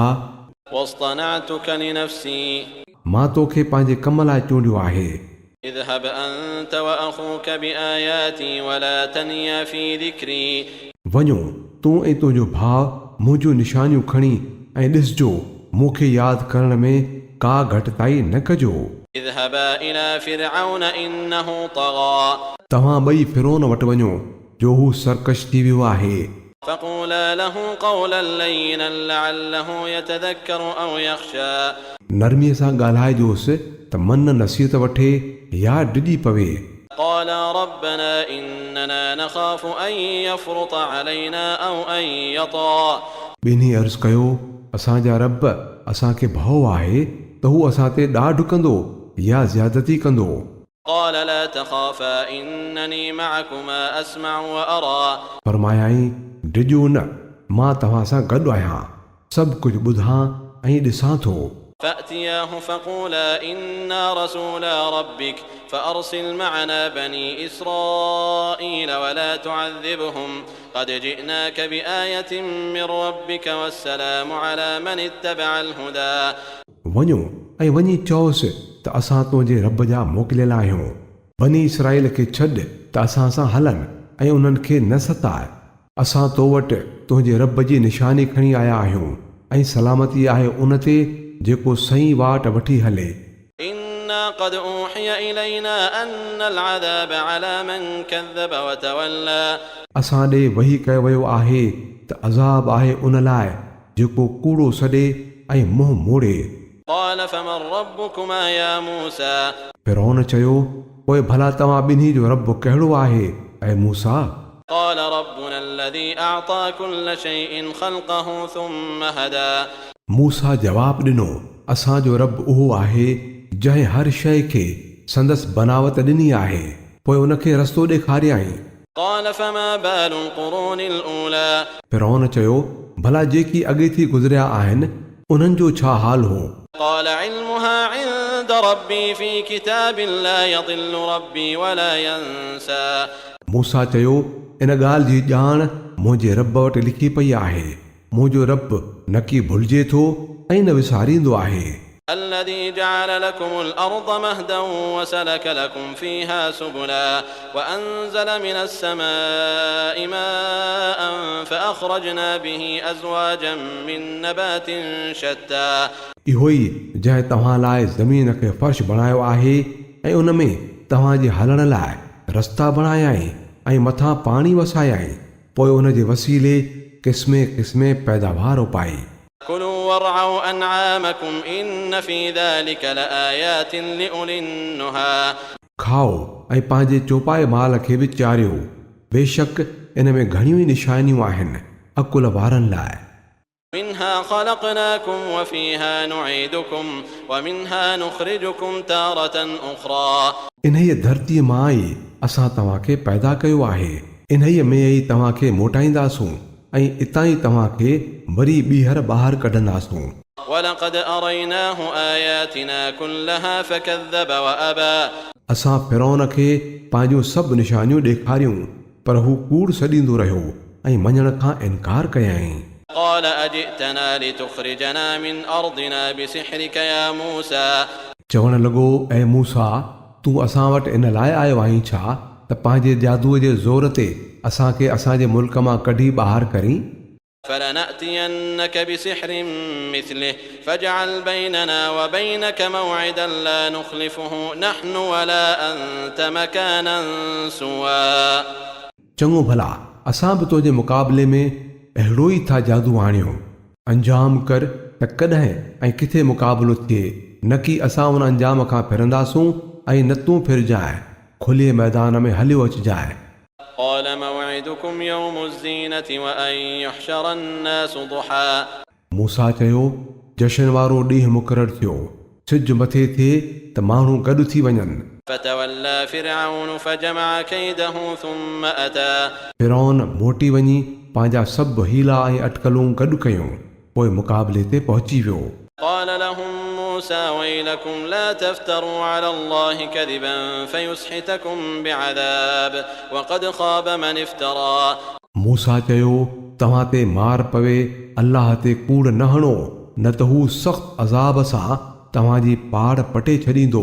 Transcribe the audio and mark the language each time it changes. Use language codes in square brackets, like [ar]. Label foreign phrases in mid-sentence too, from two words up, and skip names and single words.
[ar] واصطنعتك لنفسي [sd] मां तोखे पंहिंजे कम लाइ चूंडियो आहे [ar] اذهب أنت وأخوك بآياتي ولا تنيا في ذكري [sd] वञो तूं ऐं तुंहिंजो भाउ मुंहिंजूं निशानियूं खणी ऐं ॾिसजो मूंखे यादि करण में का घटिताई न कजो [ar] اذهبا إلى فرعون إنه طغى [sd] तव्हां ॿई फिरोन वटि वञो जो हू सरकश थी वियो आहे [ar] فقولا له قولا لينا لعله يتذكر أو يخشى [sd] नरमीअ सां ॻाल्हाइजोसि त मन नसीहत वठे या डिॼी पवे [ar] قال ربنا إننا نخاف أن يفرط علينا أو أن يطغى [sd] ॿिन्ही अर्ज़ु कयो असांजा रब असांखे भउ आहे त हू असां ते ॾाढ कंदो या ज़्यादती कंदो [ar] قال لا تخافا إنني معكما أسمع وأرى [sd] फरमायाईं डिॼो न मां तव्हां सां गॾु आहियां सभु कुझु ॿुधां ऐं ॾिसां थो [ar] فأتياه فقولا إنا رسولا ربك فأرسل معنا بني إسرائيل ولا تعذبهم قد جئناك بآية من ربك والسلام على من اتبع الهدى [sd] वञो ऐं वञी चओसि त असां तुंहिंजे रब जा मोकिलियल आहियूं बनी इसराईल खे छॾ त असां सां हलनि ऐं उन्हनि खे न सताए असां तो वटि तुंहिंजे रब जी निशानी खणी आया आहियूं ऐं सलामती आहे उन ते जेको सही वाट वठी हले [ar] إنا قد أوحي إلينا أن العذاب على من كذب وتولى [sd] असां ॾे वही कयो वियो आहे त अज़ाब आहे उन लाइ जेको कूड़ो सॾे ऐं मुंहुं मोड़े [ar] قال فمن ربكما يا موسى [sd] फिरौन चयो पोइ भला तव्हां ॿिन्ही जो रब कहिड़ो आहे ऐं मूसा [ar] قال ربنا الذي أعطى كل شيء خلقه ثم هدى [sd] मूसा जवाबु ॾिनो असांजो रब उहो आहे जंहिं हर शइ खे संदसि बनावत ॾिनी आहे, पोइ उनखे रस्तो ॾेखारियई। [ar] قال فما بال القرون الأولى [sd] फिरौन चयो, भला जेकी अॻे थी गुज़रिया आहिनि उन्हनि जो छा हाल हो? [ar] قال علمها عند ربي في كتاب لا يضل ربي ولا ينسى [sd] मूसा चयो, इन ॻाल्हि जी ॼाण मुंहिंजे रब वटि लिखी पई आहे, मुंहिंजो रब न की भुलिजे थो ऐं न विसारींदो आहे। [ar] الذي جعل لكم الأرض مهدا وسلك لكم فيها سبلا وأنزل من السماء ماء فأخرجنا به أزواجا من نبات شتى [sd] इहो ई जंहिं तव्हां लाइ ज़मीन खे फर्श बणायो आहे ऐं उन में तव्हांजे हलण लाइ रस्ता बणायाई ऐं मथां पाणी वसायाई, पोइ उन जे वसीले क़िस्मे क़िस्मे पैदावार उपाई। [ar] كلوا وارعوا أنعامكم إن في ذلك لآيات لأولي النهى [sd] खाओ ऐं पंहिंजे चौपाए माल खे बि चारियो, बेशक इन में घणियूं ई निशानियूं आहिनि अकुल वारनि लाइ। [ar] منها خلقناكم وفيها نعيدكم ومنها نخرجكم تارة أخرى [sd] इन्हीअ धरतीअ मां ई असां तव्हांखे पैदा कयो आहे, इन्हीअ में ई तव्हांखे मोटाईंदासूं ऐं इतां ई तव्हांखे वरी ॿीहर ॿाहिरि कढंदासूं। [ar] ولقد أريناه آياتنا كلها فكذب وأبى [sd] असां फिरौन खे पंहिंजूं सभु निशानियूं ॾेखारियूं, पर हू कूड़ सॾींदो रहियो ऐं मञण खां इनकार कयई। [ar] قال أجئتنا لتخرجنا من أرضنا بسحرك يا موسى [sd] चवण लॻो, ऐं मूसा, तूं असां वटि इन लाइ आयो आहीं छा त पंहिंजे जादूअ जे ज़ोर ते असांखे असांजे मुल्क मां कढी ॿाहिरि करीं? [ar] فلنأتينك بسحر مثله فاجعل بيننا وبينك موعدا لا نخلفه نحن ولا أنت مكانا سوا [sd] चङो भला असां बि तुंहिंजे मुक़ाबले में अहिड़ो ई था जादू आणियूं, अंजाम कर त कॾहिं ऐं किथे मुक़ाबलो थिए, न की असां उन अंजाम खां फिरंदासूं ऐं न तूं फिरजांइ, खुले मैदान में हलियो अचिजांइ। [ar] قال موعدكم يوم الزينة وأن يحشر الناس ضحى [sd] मूसा चयो, जशन वारो ॾींहुं मुक़ररु थियो, सिज मथे थिए त माण्हू गॾु थी वञनि। [ar] فتولى فرعون فجمع كيده ثم أتى [sd] फिरौन मोटी वञी पंहिंजा सभु हीला ऐं अटकलूं गॾु कयूं, पोइ मुक़ाबले ते पहुची वियो। [ar] قال لهم موسى ويلكم لا تفتروا على الله كذبا فيسحتكم بعذاب وقد خاب من افترى [sd] मूसा चयो, तव्हां ते मार पवे, अल्लाह ते कूड़ न हणो, न त हू सख़्त अज़ाब सां तव्हांजी पाड़ पटे छॾींदो।